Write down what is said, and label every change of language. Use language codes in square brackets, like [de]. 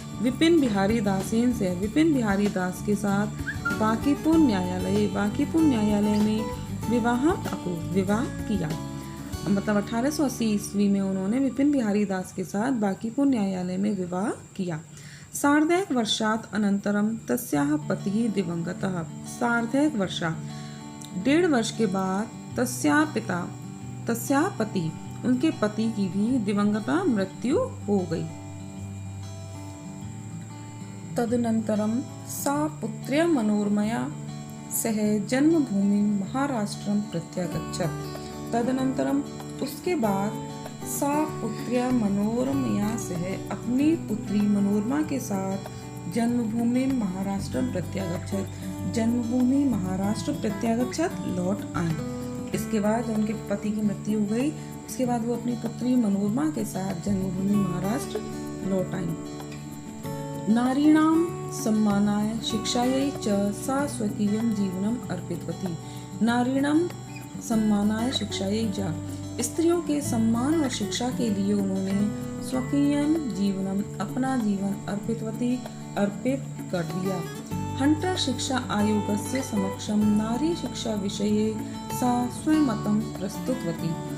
[hi] विपिन बिहारी दासेन से विपिन बिहारी दास के साथ बांकीपुर न्यायालय में विवाह किया। मतलब 1880 ईस्वी में उन्होंने विपिन बिहारी दास के साथ बांकीपुर न्यायालय में विवाह किया। [sa] सार्धैक वर्षात् अनंतरम तस्याः पतिः दिवंगतः। सार्धैक वर्षात् [hi] 1.5 वर्ष के बाद [sa] तस्याः पति [hi] उनके पति की भी दिवंगता मृत्यु हो गई। [sa] तदनंतरम सा पुत्र्या मनोरमया सह जन्मभूमि महाराष्ट्रम प्रत्यागच्छत्। [hi] तदनंतरम उसके बाद [sa] सा पुत्र्या मनोरमया सह [hi] अपनी पुत्री मनोरमा के साथ जन्मभूमि महाराष्ट्र प्रत्यागच्छत्। [sa] जन्मभूमि महाराष्ट्र प्रत्यागच्छत् [hi] लौट आई। इसके बाद जब उनके पति की मृत्यु हो गई, उसके बाद वो अपनी पुत्री मनोरमा के साथ जन्मभूमि महाराष्ट्र लौट आई। [sa] नारीणां सम्मानाय शिक्षायै च सा स्वकीयं जीवनम् अर्पितवती। नारीणां सम्मानाय शिक्षायै च, [hi] स्त्रियों के सम्मान और शिक्षा के लिए उन्होंने [sa] स्वकीयं जीवनम, [hi] अपना जीवन अर्पित कर दिया। [sa] हंटर शिक्षा आयोगस्य समक्षम नारी शिक्षा विषये सा स्वमतं प्रस्तुतवती।